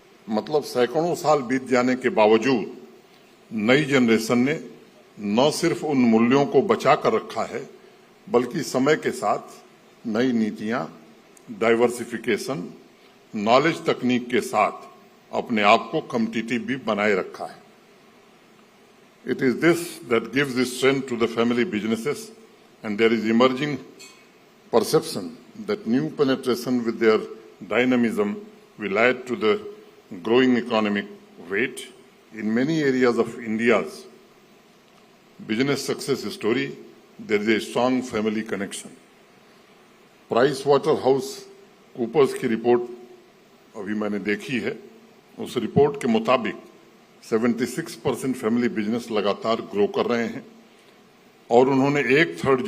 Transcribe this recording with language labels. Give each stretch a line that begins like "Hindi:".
Hindi: मतलब सैकड़ों साल बीत जाने के बावजूद नई जनरेशन ने न सिर्फ उन मूल्यों को बचा कर रखा है, बल्कि समय के साथ नई नीतियां, डाइवर्सिफिकेशन, नॉलेज तकनीक के साथ अपने आप को कॉम्पिटिटिव भी बनाए रखा है।
English: It is this that gives the strength to the family businesses, and there is emerging perception that new penetration with their dynamism will add to the growing economic weight. In many areas of India's business success story, there is a strong family connection.
Hindi: PricewaterhouseCoopers की report अभी मैंने देखी है। उस report के मुताबिक 76% family business लगातार grow कर रहे हैं, और उन्होंने एक